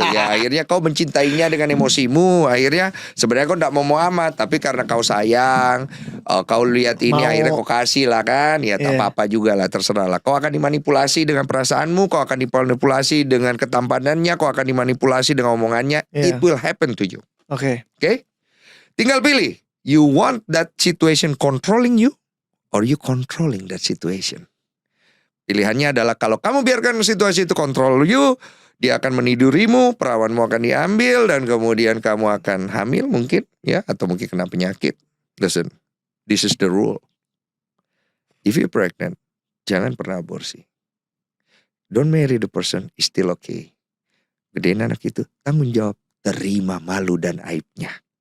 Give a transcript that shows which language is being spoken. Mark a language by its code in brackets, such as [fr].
[id] Ya akhirnya kau mencintainya dengan emosimu. Akhirnya sebenarnya kau tidak mau amat, tapi karena kau sayang, kau lihat ini akhirnya kau kasih lah kan. Ya tak apa-apa juga lah, terserah lah. Kau akan dimanipulasi dengan perasaanmu, kau akan dimanipulasi dengan ketampanannya, kau akan dimanipulasi dengan omongannya. [en] It will happen to you. [id] Oke. Tinggal pilih. [en] You want that situation controlling you, or you controlling that situation? [id] Pilihannya adalah kalau kamu biarkan situasi itu kontrol you, dia akan menidurimu, perawanmu akan diambil, dan kemudian kamu akan hamil mungkin, ya, atau mungkin kena penyakit. [en] Listen, this is the rule. If you're pregnant, [id] jangan pernah aborsi. [en] Don't marry the person, is still okay. [id] Gedein anak itu, tanggung jawab, terima malu dan aibnya.